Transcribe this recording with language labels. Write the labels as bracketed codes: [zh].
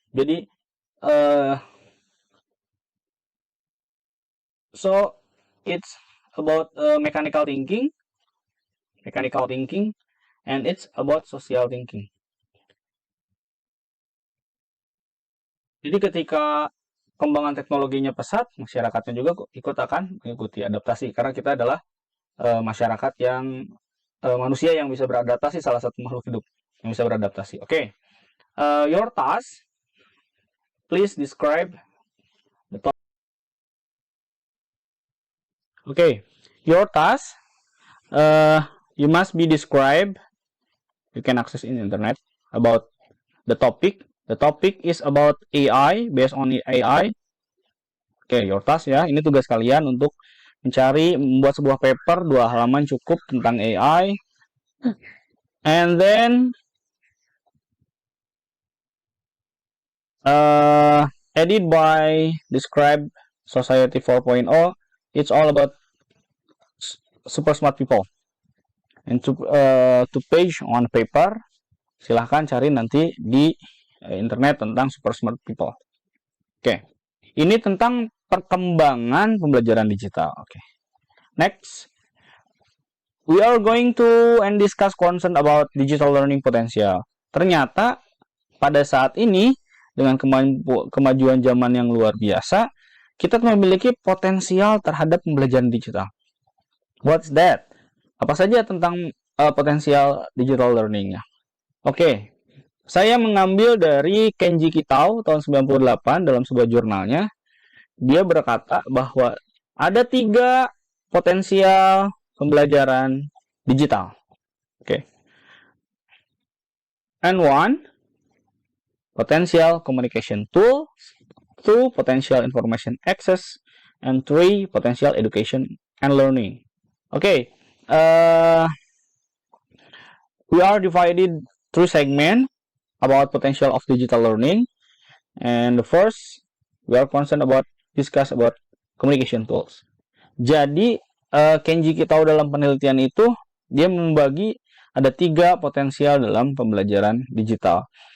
[id] Jadi [en] so it's about mechanical thinking, and it's about social thinking. [id] Jadi ketika kembangan teknologinya pesat, masyarakatnya juga ikut akan mengikuti adaptasi, karena kita adalah masyarakat yang manusia yang bisa beradaptasi, salah satu makhluk hidup yang bisa beradaptasi. [en] Oke. Your task, please describe the topic. Okay, your task, you must be described. You can access in internet about the topic. The topic is about AI, based on AI. Oke, your task ya. [id] Ini tugas kalian untuk membuat sebuah paper 2 halaman cukup tentang AI. [en] And then edit by describe society 4.0. It's all about super smart people. And to page on paper, [id] silahkan cari nanti di internet tentang [en] super smart people. [id] Oke, ini tentang perkembangan pembelajaran digital. [en] Oke, next we are going to discuss concern about digital learning potential. [id] Ternyata pada saat ini dengan kemajuan zaman yang luar biasa, kita memiliki potensial terhadap pembelajaran digital. [en] What's that? [id] Apa saja tentang potensial digital learning-nya? Oke, saya mengambil dari Kenji Kitao tahun 98 dalam sebuah jurnalnya. Dia berkata bahwa ada 3 potensial pembelajaran digital. Oke. [en] And 1, potential communication tool. 2, potential information access. And 3, potential education and learning. Okay, we are divided 3 segments about potential of digital learning. And the first, we are concerned about discuss about communication tools. [id] Jadi Kenji Kitao dalam penelitian itu dia membagi ada 3 potensial dalam pembelajaran digital.